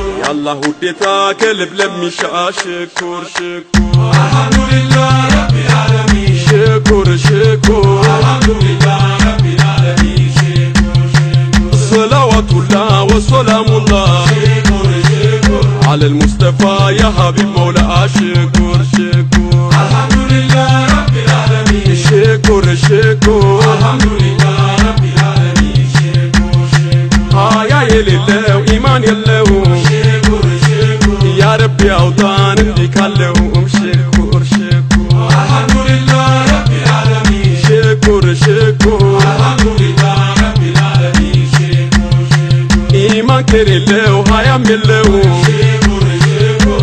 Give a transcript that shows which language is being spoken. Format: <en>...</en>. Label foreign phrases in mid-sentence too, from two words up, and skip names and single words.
<am>የአላህ ውዴታ ከልብ ለሚሻ</am> <ar>شكر شكر الحمد لله رب العالمين شكر شكر الحمد لله رب العالمين شكر شكر صلوات الله وسلام الله شكر شكر على المصطفى يا حبيب مولا شكر شكر الحمد لله رب العالمين شكر شكر الحمد لله رب العالمين شكر شكر</ar> <am>هايا የሌለው ኢማን የለው</am> <ar>شكر شكر يا رب</ar> <am>ያውጣን እንዲህ ካለውም</am> <ar>شكر شكر الحمد لله رب العالمين شكر شكر الحمد لله رب العالمين شكر شكر</ar> <am>ኢማን ከሌለው ሀያም የለው</am> <ar>شكر شكر</ar>